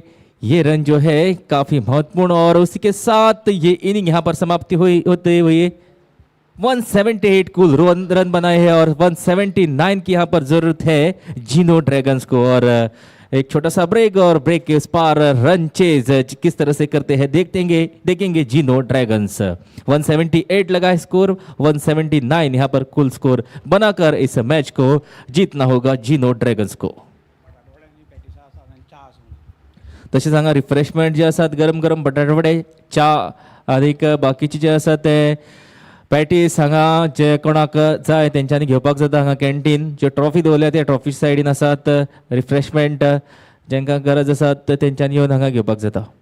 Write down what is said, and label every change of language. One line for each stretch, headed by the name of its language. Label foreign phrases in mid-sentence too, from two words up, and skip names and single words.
Hindi: ये रन जो है काफी महत्वपूर्ण और उसी के साथ ये इनिंग यहां पर समाप्ति होते हुए 178 कुल रन बनाए हैं और 179 की यहां पर जरूरत है जिनो ड्रैगन्स को। और एक छोटा सा ब्रेक और ब्रेक के उस पार
English: run chase
Hindi: किस तरह से करते हैं देखेंगे जिनो ड्रैगन्स। 178 लगा स्कोर, 179 यहां पर कुल स्कोर बनाकर इस मैच को जीतना होगा जिनो ड्रैगन्स को।
Konkani: तसे सांगा रिफ्रेशमेंट जे असतात गरम गरम बटाटे वडे, चहा अधिक बाकीची जे असत पॅटीस हांगा जे कोणाक जाय तेंच्यांनी घेवपाक जाता। हांगा कॅन्टीन ज्यो ट्रॉफी दवरल्या त्या ट्रॉफी सायडीन आसात, रिफ्रेशमेंट जेंकां गरज आसा तेंच्यांनी येवन हांगा घेवपाक जाता।